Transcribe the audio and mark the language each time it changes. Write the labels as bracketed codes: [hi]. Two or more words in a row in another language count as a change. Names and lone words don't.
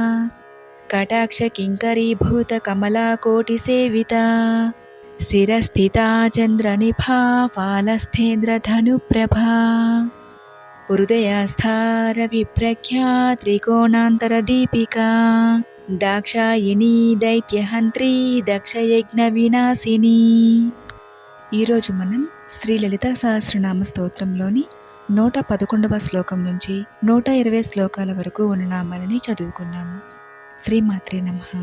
[sa] कटाक्षकिङ्करीभूतकमलाकोटिसेविता शिरस्थिता चन्द्रनिभा फालस्थेन्द्रधनुप्रभा हृदयस्था रविप्रख्या त्रिकोणान्तरदीपिका दाक्षायिनी दैत्यहन्त्री దక్షయజ్ఞ వినాశిని. [te] ఈరోజు మనం శ్రీ లలితా సహస్రనామ స్తోత్రంలోని 111వ శ్లోకం నుంచి 120 శ్లోకాల వరకు ఉన్న నామాలని చదువుకున్నాము. శ్రీమాత్రే నమః.